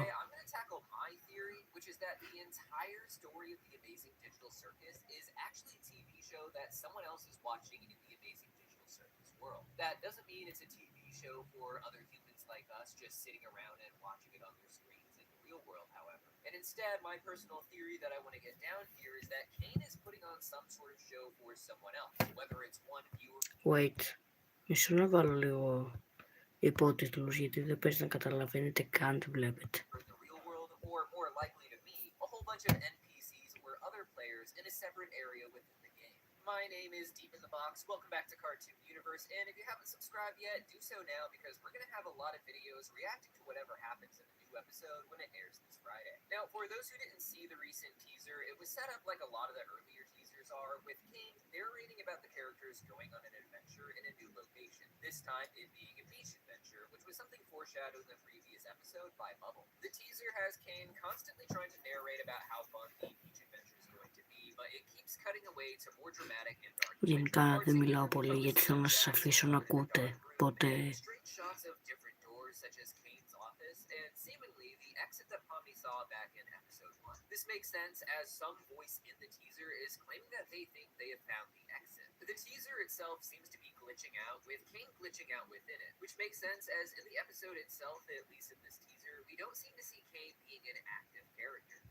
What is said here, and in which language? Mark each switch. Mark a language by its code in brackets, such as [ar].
[en] I'm going to tackle my theory, which is that the entire story of the Amazing Digital Circus is actually a TV show that someone else is watching in the Amazing Digital Circus world. That doesn't mean it's a TV show for other humans like us just sitting around and watching it on their screens in the real world, however. And instead, my personal theory that I want to get down here is that Kane is putting on some sort of show for someone else, whether it's one viewer... [el] Wait, μισό να βάλω λίγο υπότιτλους, γιατί δεν παίζει να καταλαβαίνετε καν τι βλέπετε. [en] The real world, or more likely to me, a whole bunch of NPCs or other players in a separate area within the game. My name is Deep in the Box. Welcome back to Cartoon Universe, and if you haven't subscribed yet, do so now because we're going to have a lot of videos reacting to whatever happens in the new episode when it airs this Friday. Now, for those who didn't see the recent teaser, it was set up like a lot of the earlier teasers are, with King narrating about the characters going on an adventure in a new location, this time it being a beach adventure, which was something foreshadowed in the previous episode by Bubble. The teaser has Kane constantly trying to narrate about how fun the beach adventure is going to be, but it keeps cutting away to more dramatic and dark imagery. [el] Γενικά δεν μιλάω πολύ γιατί θέλω να σας αφήσω να ακούτε, οπότε [en] Strange shots of different doors, such as Kane's office, and seemingly the exit that Poppy saw back in episode 1. This makes sense as some voice in the teaser is claiming that they think they have found the exit. The teaser itself seems to be glitching out, with Kane glitching out within it, which makes sense as in the episode itself, at least in this teaser, we don't seem to see Kane being an active character.